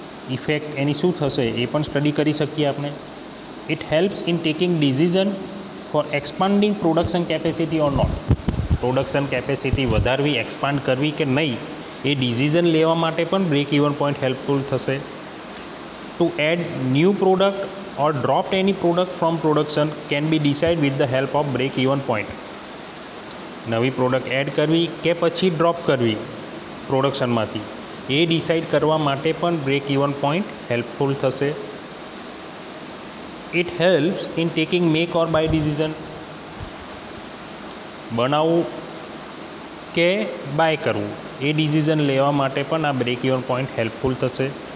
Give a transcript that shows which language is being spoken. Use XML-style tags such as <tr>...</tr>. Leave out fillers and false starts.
<gu>Effect એની શું થશે એ પણ સ્ટડી કરી શકીએ આપણે.</gu> <en>It helps in taking decision for expanding production capacity or not.</en> <gu>Production capacity વધારવી, એક્સપાન્ડ કરવી કે નહીં એ ડિસિઝન લેવા માટે પણ બ્રેક ઇવન પોઈન્ટ હેલ્પફુલ થશે.</gu> <en>To add new product or dropped any product from production can be decided with the help of break even point.</en> <gu>નવી product add કરવી કે પછી ડ્રોપ કરવી પ્રોડક્શનમાંથી એ ડિસાઇડ કરવા માટે પણ બ્રેક ઇવન પોઈન્ટ હેલ્પફુલ થશે.</gu> <en>It helps in taking make or buy decision.</en> <gu>બનાવવું કે બાય કરવું એ ડિસિઝન લેવા માટે પણ આ બ્રેક ઇવન પોઈન્ટ હેલ્પફુલ થશે.</gu>